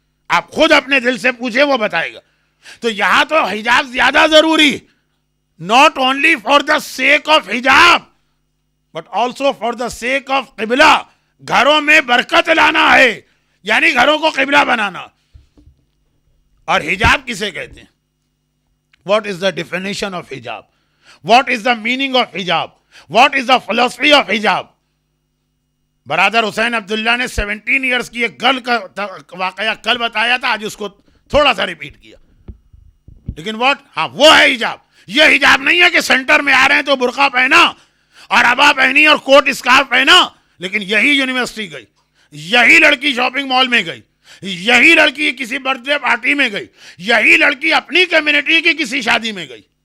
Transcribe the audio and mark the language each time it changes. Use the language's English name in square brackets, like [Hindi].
[Hindi] आप खुद अपने दिल से पूछे, वो बताएगा। तो यहां तो हिजाब ज्यादा जरूरी, [English] Not only for the sake of हिजाब but also for the sake of किबला। [Hindi] घरों में बरकत लाना है, यानी घरों को किबला बनाना। और हिजाब किसे कहते हैं? [English] What is the definition of हिजाब? What is the meaning of हिजाब? What is the philosophy of हिजाब? [Hindi] बरादर हुसैन अब्दुल्ला ने 17 ईयर्स की एक गर्ल का वाकया कल बताया था, आज उसको थोड़ा सा रिपीट किया। लेकिन व्हाट, हाँ, वो है हिजाब। ये हिजाब नहीं है कि सेंटर में आ रहे हैं तो बुर्का पहना और अबा पहनी और कोट स्कार्फ पहना, लेकिन यही यूनिवर्सिटी गई, यही लड़की शॉपिंग मॉल में गई, यही लड़की किसी बर्थडे पार्टी में गई, यही लड़की अपनी कम्युनिटी की किसी शादी में गई।